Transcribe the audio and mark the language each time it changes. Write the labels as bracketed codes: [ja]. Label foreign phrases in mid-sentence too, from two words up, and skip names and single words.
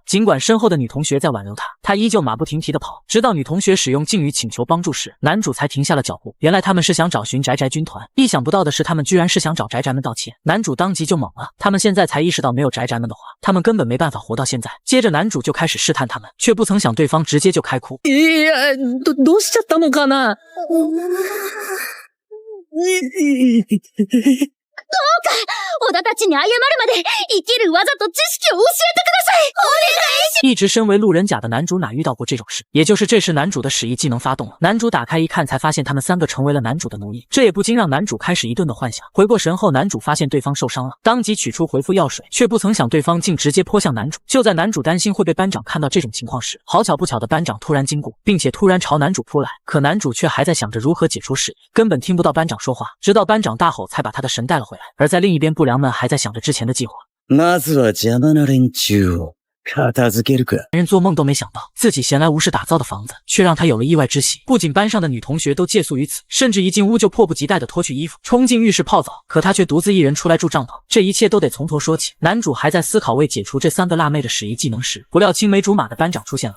[zh] 尽管身后的女同学在挽留他，他依旧马不停蹄的跑，直到女同学使用敬语请求帮助时，男主才停下了脚步。原来他们是想找寻宅宅军团，意想不到的是他们居然是想找宅宅们道歉。男主当即就懵了，他们现在才意识到没有宅宅们的话，他们根本没办法活到现在。接着男主就开始试探他们，却不曾想对方直接就开哭。 [ja] どうしちゃったのかな。小田たちに謝るまで生きる技と知識を教えてください。お願いし [zh] 一直身为路人甲的男主哪遇到过这种事？也就是这时男主的使役技能发动了，男主打开一看，才发现他们三个成为了男主的奴役，这也不禁让男主开始一顿的幻想。回过神后，男主发现对方受伤了，当即取出回复药水，却不曾想对方竟直接泼向男主。就在男主担心会被班长看到这种情况时，好巧不巧的班长突然经过，并且突然朝男主扑来，可男主却还在想着如何解除使役，根本听不到班长说话，直到班长大吼才把他的神带了回来。而在另一边，不良们还在想着之前的计划。 [ja] まずは邪魔な連中を片付けるか。 [zh] 人做梦都没想到，自己闲来无事打造的房子，却让他有了意外之喜。不仅班上的女同学都借宿于此，甚至一进屋就迫不及待地脱去衣服，冲进浴室泡澡。可他却独自一人出来住帐篷，这一切都得从头说起。男主还在思考为解除这三个辣妹的使役技能时，不料青梅竹马的班长出现了。